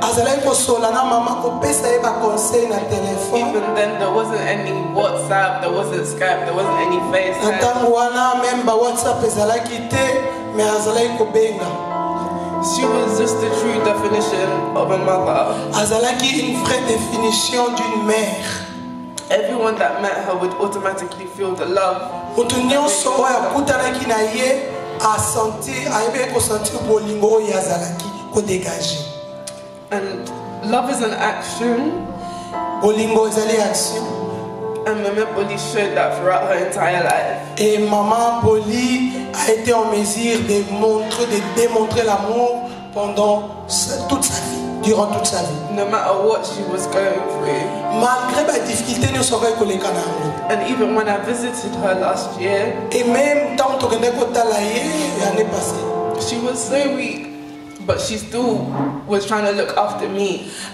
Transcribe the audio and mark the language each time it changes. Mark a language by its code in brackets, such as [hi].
[ln] Azalaki kosola na mama kopesa ye ba conseil na telefone. [en] Even then there wasn't any WhatsApp, there wasn't Skype, there wasn't any FaceTime. [ln] Ntango wana même ba WhatsApp ezalaki te me azalaki kobenga. [en] She was just the true definition of a mother. [ln] Azalaki [fr] une vraie définition d'une mère. [en] Everyone that met her would automatically feel the love. [ln] Mutu nyonso oyo akutanaki na ye ayebi kosentir bolingo oyo azalaki kodégage. [en] And love is an action. [ln] Bolingo ezali action. [en] And Mama Boli showed that throughout her entire life. [fr] Et Maman Boli a été en mesure de démontrer l'amour pendant toute sa vie, durant toute sa vie. [en] No matter what she was going through. [fr] Malgré les difficultés, nous sommes collègues. [en] And even when I visited her last year, [fr] et même tant que l'année passée, [en] she was so weak, but she still was trying to look after me.